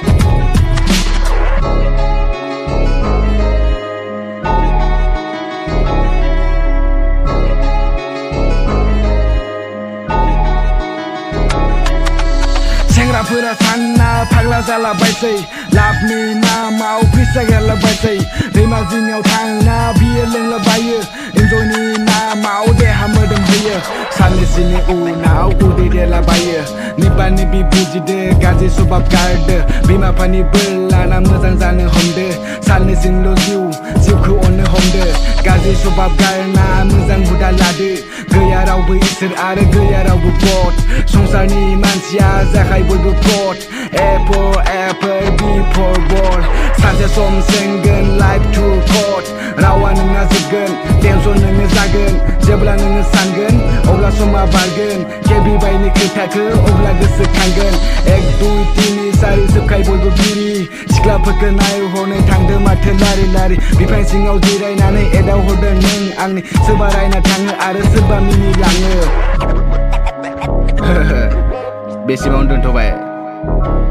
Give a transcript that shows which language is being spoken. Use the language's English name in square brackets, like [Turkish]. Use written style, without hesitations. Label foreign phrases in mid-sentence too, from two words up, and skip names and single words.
[Bodo] सेंग्राफोरा सानना फाग्ला जालाबायसै लाभनि नामाव फैसा गारलाबायसै दैमा जिङाव थांना बियो लोंलाबायो इन्जयनि नामाव देहा मोदोम होयो साननैसोनि उनाव उदै देरलाबायो निबा निबि बुजिदो गाज्रि सभाब गारदो बिमा बिफानि बोर लाना मोजां जानो हमदो साननैसोल' जिउखौ अननो हमदो गाज्रि सभाब गारना मोजां हुदा लादो गैया रावबो इसोर आरो गैया रावबो गड संसारनि मानसिया जाखाय बयबो फ्रड [English] A for apple B for ball [Bodo] सानसे सम सेंगोन [English] life to cut [Bodo] रावा नोंना जोबगोन टेनसन नोङो जागोन जेब्ला नोङो सानगोन अब्ला समा बारगोन केबिबायनि खोथाखौ अब्ला गोसोखांगोन 1 2 3 4 जोबखाय बयबो बिरि सिख्लाफोरखौ नायहरनो थांदो माथो लारि लारि बिफां सिङाव जिरायनानै एदावहरदों नों आंनि सोरबा रायना थाङो आरो सोरबा मिनिलाङो बेसिमावनो दोनथ'बाय